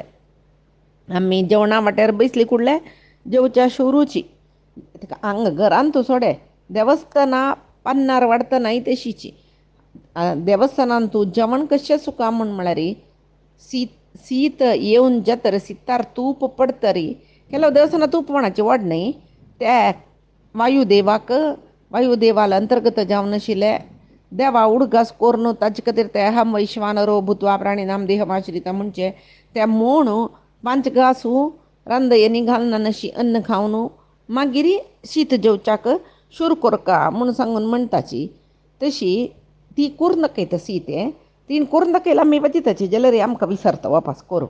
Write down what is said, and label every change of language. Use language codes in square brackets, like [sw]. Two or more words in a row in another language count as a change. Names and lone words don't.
[kok] आमी जेवणा वाट्यार बसली कुडले जेवच्या शुरूची हांगा घरान तूं सोडे देवस्थाना पन्नार वाडटनाय तशीची देवस्थानान तूं जेवण कशें सुका म्हूण म्हळ्यार सीत येवन जेतर सितार तूप पडतरी केलो देवस्थाना तूप कोणाचें व्हड न्ही त्या वायुदेवाल अंतर्गत जावन आशिल्ले देवा उडगास करून ताजे खातीर ते [sa] अहम वैश्वानरो भुत्वा प्राणिनाम देहमाश्रिता [kok] म्हणचे ते म्हूण 5 घासू रांदयेनी घालना अशी अन्न खावन मागीर शीत जेवच्याक शूर करका म्हूण सांगून म्हणटाची. तशी ती करून दाखयता सीते तीन करून दाखयला आमी वतिताची जाल्यार आमकां विसरता वापस करूंक.